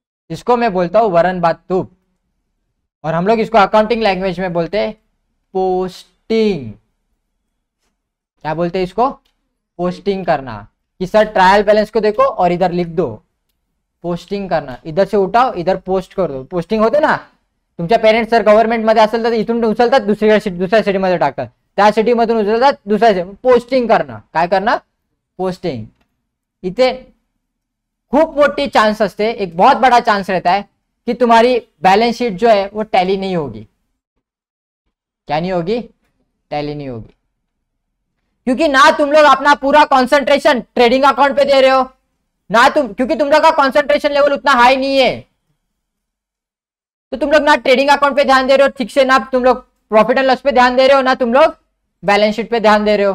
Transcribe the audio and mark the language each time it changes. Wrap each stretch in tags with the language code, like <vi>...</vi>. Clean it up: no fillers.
<hi>इसको मैं बोलता हूं वरन बात तूप, और हम लोग इसको अकाउंटिंग लैंग्वेज में बोलते हैं पोस्टिंग। क्या बोलते हैं इसको? पोस्टिंग करना। कि सर ट्रायल बैलेंस को देखो और इधर लिख दो, पोस्टिंग करना। इधर से उठाओ इधर पोस्ट कर दो, पोस्टिंग होते ना।</hi> <mr>तुमच्या पेरेंट्स जर गव्हर्नमेंट मध्ये असेल तर इथून उचलतात दुसऱ्या सिटीमध्ये टाकतात, त्या सिटीमधून उचलतात दुसऱ्या।</mr> <hi>पोस्टिंग करना, काय करना? पोस्टिंग।</hi> <mr>इथे खूब मोटी चांस असते,</mr> <hi>एक बहुत बड़ा चांस रहता है कि तुम्हारी बैलेंस शीट जो है वो टैली नहीं होगी। क्या नहीं होगी? टैली नहीं होगी, क्योंकि ना तुम लोग अपना पूरा कंसंट्रेशन ट्रेडिंग अकाउंट पे दे रहे हो ना क्योंकि तुम लोग का कंसंट्रेशन लेवल उतना हाई नहीं है, तो तुम लोग ना ट्रेडिंग अकाउंट पे ध्यान दे रहे हो ठीक से, ना तुम लोग प्रॉफिट एंड लॉस पे ध्यान दे रहे हो, ना तुम लोग बैलेंस शीट पे ध्यान दे रहे हो।</hi>